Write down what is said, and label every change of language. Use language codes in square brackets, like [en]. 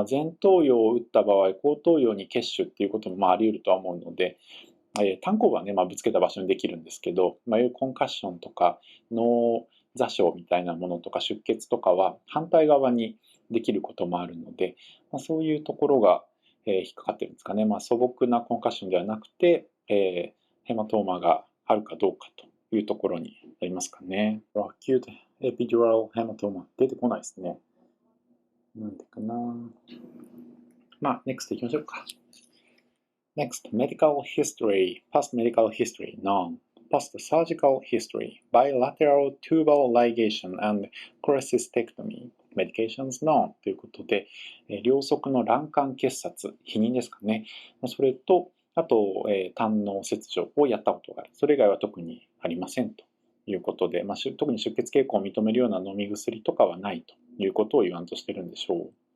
[ja] 前頭葉を打った場合、後頭葉に血腫っていうこともあり得るとは思うので、単行部はね、ぶつけた場所にできるんですけど、いわゆるコンカッションとか脳挫傷みたいなものとか出血とかは反対側にできることもあるので、そういうところが、引っかかってるんですかね。素朴なコンカッションではなくて、ヘマトーマがあるかどうかというところになりますかね。 acute epidural hematoma 出てこないですね。なんでかな。next いきましょうか。 [en] Next, medical history, past medical history, none. Post-surgical history, bilateral tubal ligation and cholecystectomy, medications none [ja] ということで、両側の卵管結紮、避妊ですかね。それと、あと、胆の切除をやったことがある。それ以外は特にありませんということで、特に出血傾向を認めるような飲み薬とかはないということを言わんとしてるんでしょう。